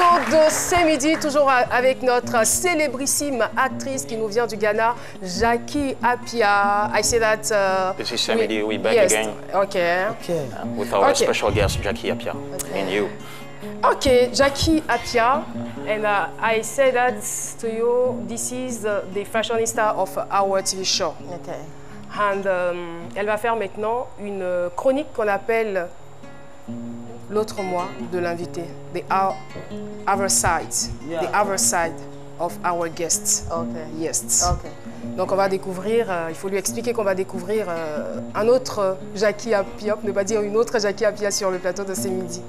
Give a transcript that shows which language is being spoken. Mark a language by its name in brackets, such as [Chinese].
[French] De C'est midi, toujours avec notre célébrissime actrice qui nous vient du Ghana, Jackie Appiah. [English] I say that. This is C'est midi, we're back yes. again. Okay. With our special guest, Jackie Appiah, and you. Okay, Jackie Appiah, and I say that to you. This is the fashionista of our TV show. Okay. [French] And elle va faire maintenant une chronique qu'on appelle l'autre moi de l'invité, [English] the other side, the other side of our guests. Okay. Yes. Okay. [French] Donc on va découvrir, il faut lui expliquer qu'on va découvrir un autre Jackie Appiah, ne pas dire une autre Jackie Appiah sur le plateau de C'est midi.